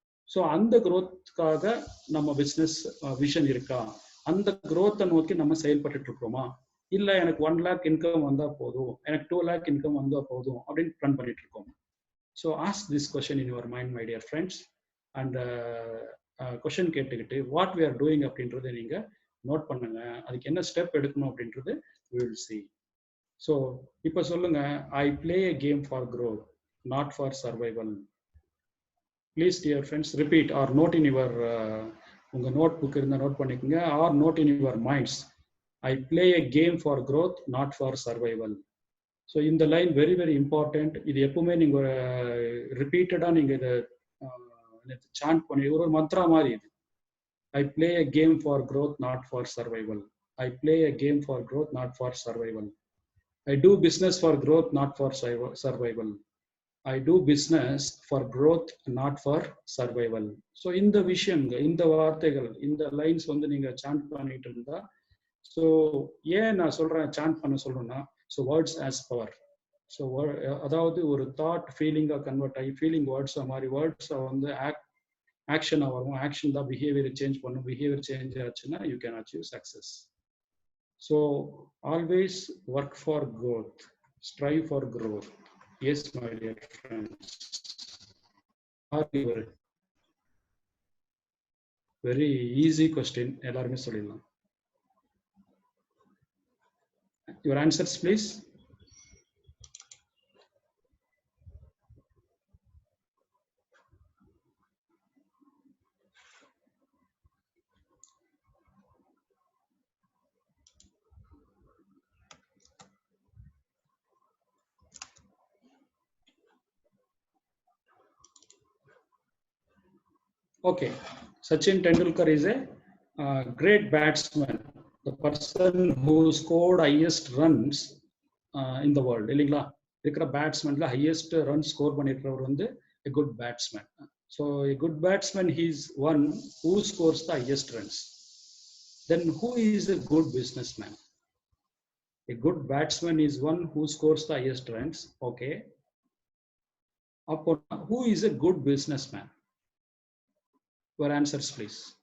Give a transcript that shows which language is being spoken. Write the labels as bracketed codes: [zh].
[ta] So அந்த growthக்காக நம்ம business vision இருக்கா, அந்த growth-ஐ நோக்கி நம்ம செயல்பட்டு இருக்கிறோமா, இல்லை எனக்கு 1 lakh இன்கம் வந்தா போதும், எனக்கு 2 lakh இன்கம் வந்தா போதும் அப்படின்னு பிளான் பண்ணிட்டு இருக்கோம். [en] So ask this question in your mind my dear friends. And question கேட்டுக்கிட்டு what we are doing [ta] அப்படின்றத நீங்க நோட் பண்ணுங்க. அதுக்கு என்ன ஸ்டெப் எடுக்கணும் அப்படின்றது [en] we will see. [ta] ஸோ இப்போ சொல்லுங்க, [en] I play a game for growth, not for survival. Please dear friends repeat or note in your, [ta] உங்கள் நோட் புக் இருந்தால் நோட் பண்ணிக்கோங்க, [en] Or note in your minds. I play a game for growth, not for survival. So இந்த line very very important. [ta] இது எப்பவுமே நீங்கள் ரிப்பீட்டடாக நீங்கள் இதை சாண்ட் பண்ணி ஒரு மந்த்ரா மாதிரி இது. [en] I play a game for growth, not for survival. I play a game for growth, not for survival. I do business for growth, not for survival. I do business for growth, not for survival. [ta] So இந்த விஷயங்கள், இந்த வார்த்தைகள், இந்த lines வந்து நீங்க sand பண்ணிட்டு இருந்தா, so ஏன் நான் சொல்றேன் சாண்ட் பண்ண சொல்றேன்னா, [en] So words has power. [ta] So அதாவது ஒரு தாட் ஃபீலிங்காக கன்வெர்ட் ஆகி ஃபீலிங் வேர்ட்ஸை மாதிரி வேர்ட்ஸை வந்து ஆக்ஷனாக வரும். ஆக்ஷன் தான் பிஹேவியரை சேஞ்ச் பண்ணும். பிஹேவியர் சேஞ்ச் ஆச்சுன்னா [en] You can achieve success. So always work for growth, strive for growth. Yes, my dear friends. Very easy question. [ta] எல்லாருமே சொல்லிடலாம். [en] Your answers, please. Okay, Sachin Tendulkar is a great batsman, the person who scored highest runs in the world. [ta] இல்லைங்களா, இருக்கிற பேட்ஸ்மேன்ல highest run score பண்ணிருக்கிறவர் வந்து [en] a good batsman. So a good batsman, he is one who scores the highest runs. Then who is a good businessman? A good batsman is one who scores the highest runs. Okay. Who is a good businessman? Your answers, please.